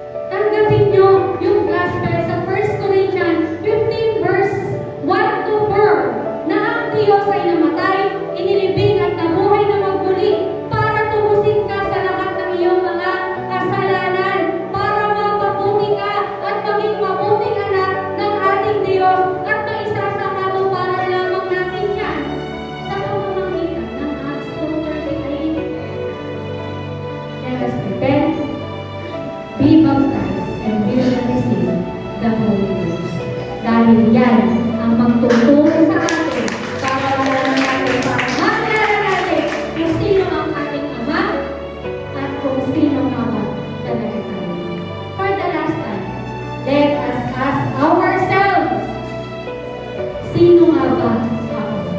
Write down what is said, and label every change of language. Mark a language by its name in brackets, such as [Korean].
[Filipino] Tanggapin niyo yung gospel sa 1 Corinthians 15 verse 1 to 4 na ang Diyos ay namatay, inilibing at nabuhay na magmuli para tubusin ka sa lahat ng iyong mga kasalanan, para mapabuti ka at maging mabuting anak ng ating Diyos at maisasama mo para lamang natin yan sa pamamagitan ng Acts 2:38. [English] Let us repent, be baptized, and we will receive the Holy Ghost. [Filipino] Dahil yan ang magtuturo sa atin para malaman natin, para makilala natin kung sino ang ating Ama at kung sino nga ba talaga tayo. [English] For the last time, let us ask ourselves, [Filipino] sino nga ba ako?